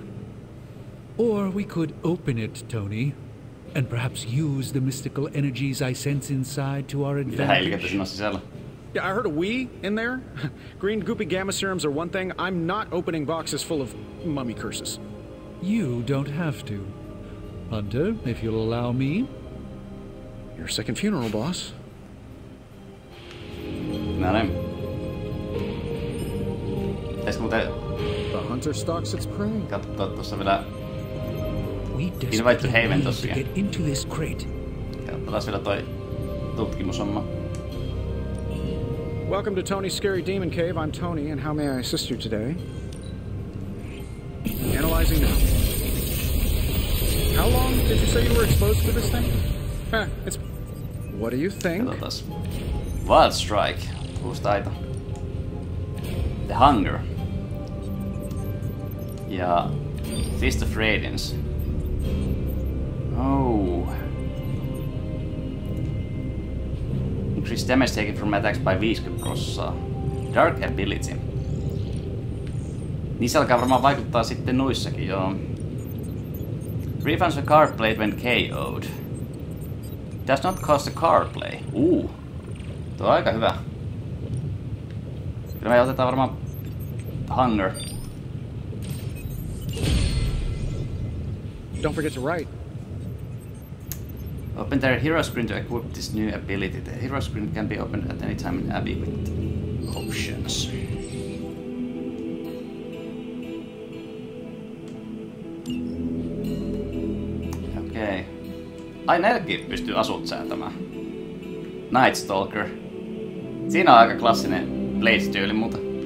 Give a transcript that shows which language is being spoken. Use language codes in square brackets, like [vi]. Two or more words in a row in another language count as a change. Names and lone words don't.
[en] Or we could open it, Tony, and perhaps use the mystical energies I sense inside to our advantage. Yeah, I heard a we in there. Green goopy gamma serums are one thing. I'm not opening boxes full of mummy curses. You don't have to. Hunter, if you'll allow me. Your second funeral, boss. [fi] No niin. Pitäis muuten... [en] The hunter stalks its prey. [fi] Katsoa tuossa vielä... [en] Invite to Haven tosiaan. [fi] Katsotaan vielä toi tutkimushomma. [en] Welcome to Tony's Scary Demon Cave. I'm Tony, and how may I assist you today? Analyzing now. How long did you say you were exposed to this thing? It's... What do you think? [fi] Katsotaan. Wild Strike. Uusi taito. [en] The Hunger. [fi] Ja Fist of Radiance. [en] Oh. Increase damage taken from attacks by 50%. Dark ability. [fi] Niin se alkaa varmaan vaikuttaa sitten noissakin, joo. [en] Refunds the card played when KO'd. Does not cost a card play. [fi] Tuo on aika hyvä. Kyllä me otetaan varmaan Hunger. [en] Don't forget to write. Open their hero screen to equip this new ability. The hero screen can be opened at any time in Abbey with options. [fi] Okei. Ai näilläkin pystyy asut säätämään. Night Stalker. Siinä on aika klassinen Blade-tyyli muuta.